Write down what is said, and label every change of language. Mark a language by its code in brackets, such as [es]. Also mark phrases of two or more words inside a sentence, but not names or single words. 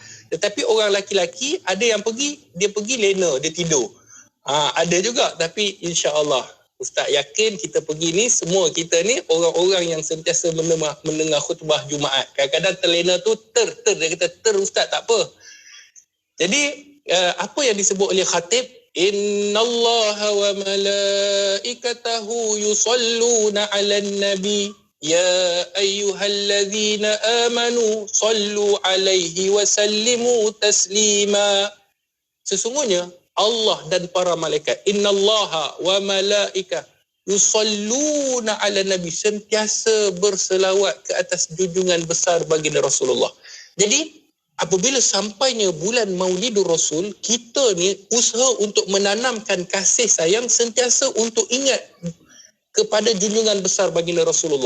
[ms] Tetapi orang laki-laki ada yang pergi, dia pergi lena, dia tidur. Ada juga, tapi [ar] إن شاء الله [ms] Ustaz yakin kita pergi ni, semua kita ni orang-orang yang sentiasa mendengar khutbah Jumaat. Kadang-kadang terlena tu dia kata Ustaz tak apa. Jadi apa yang disebut oleh khatib, [ar] إن الله وملائكته يصلون على النبي يا أيها الذين آمنوا صلوا عليه وسلموا تسليما. [ms] Sesungguhnya Allah dan para malaikat, [ar] إن الله وملائكة يصلون على النبي, [ms] sentiasa berselawat ke atas junjungan besar baginda Rasulullah. Jadi apabila sampainya bulan Maulidur Rasul, kita ni usaha untuk menanamkan kasih sayang sentiasa untuk ingat kepada junjungan besar baginda Rasulullah.